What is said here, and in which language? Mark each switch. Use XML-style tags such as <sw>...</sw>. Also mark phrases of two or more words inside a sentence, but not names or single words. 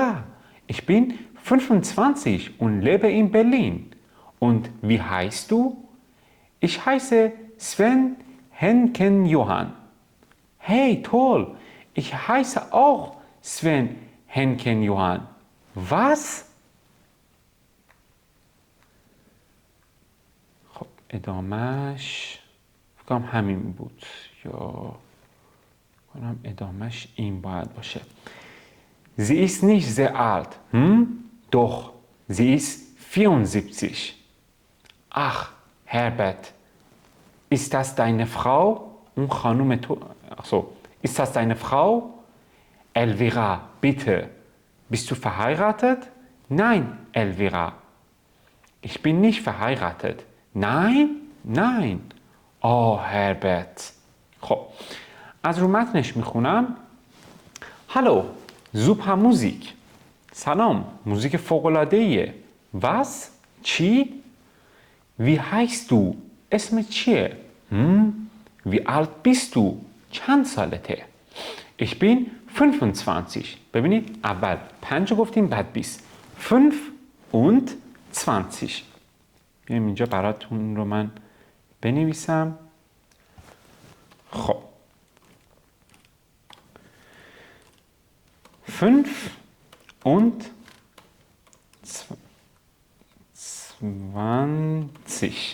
<de>Ich bin 25 und lebe in Berlin. Und wie heißt du? Ich heiße Sven Henken Johann. Hey, toll. Ich heiße auch Sven Henken Johann. Was?</de> <fa>خب ادامش فکرم همین بود یا کنم ادامش این باید باشه.</fa> <de>Sie ist nicht sehr alt. Doch, sie ist 74. Ach, Herbert, ist das deine Frau?</de> <fa>Und خانم تو...</fa> <de>Achso, ist das deine Frau? Elvira, bitte. Bist du verheiratet? Nein, Elvira. Ich bin nicht verheiratet. Nein? Nein. Oh, Herbert.</de> <fa>خب از رو متنش میخونم.</fa> <de>Hallo, super Musik.</de> <fa>سلام، موزیک فوق‌العاده‌ایه.</fa> <de>Was? چی؟ Wie heißt du?</de> <fa>اسمت چیه؟</fa> <de>Wie alt bist du?</de> <fa>چند سالته؟</fa> <de>Ich bin 25.</de> <fa>ببینید اول 5 گفتیم بعد 20. 5 und 20. بیایم اینجا براتون رو من بنویسم. خب 5 und 20.</fa>